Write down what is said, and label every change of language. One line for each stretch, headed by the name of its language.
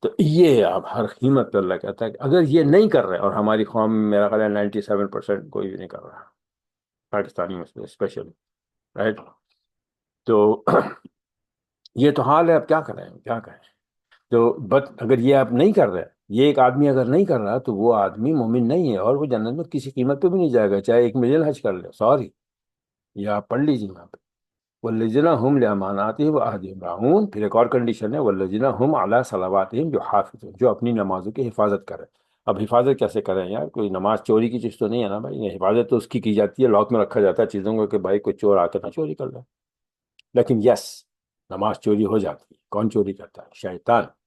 Urdu: تو یہ آپ ہر قیمت پہ اللہ کہتا ہے کہ اگر یہ نہیں کر رہے، اور ہماری قوم میں میرا خیال ہے 97% کوئی بھی نہیں کر رہا، پاکستانی میں اسپیشلی. رائٹ. تو یہ تو حال ہے، اب کیا کریں کیا کریں. تو بٹ اگر یہ آپ نہیں کر رہے، یہ ایک آدمی اگر نہیں کر رہا تو وہ آدمی مومن نہیں ہے، اور وہ جنت میں کسی قیمت پہ بھی نہیں جائے گا، چاہے 1 ملین حج کر لے. سوری، یہ آپ پڑھ لیجیے یہاں پہ.
Arabic: والذین هم لاماناتهم وعہدہم راعون.
Urdu: پھر ایک اور کنڈیشن ہے،
Arabic: والذین هم علی صلواتہم یحافظون،
Urdu: جو اپنی نمازوں کی حفاظت کرے. اب حفاظت کیسے کریں یار؟ کوئی نماز چوری کی چیز تو نہیں ہے نا بھائی. یہ حفاظت تو اس کی جاتی ہے، لاک میں رکھا جاتا ہے چیزوں کو کہ بھائی کوئی چور آ کے نہ چوری کر لے. لیکن یس، نماز چوری ہو جاتی ہے. کون چوری کرتا ہے؟ شیطان.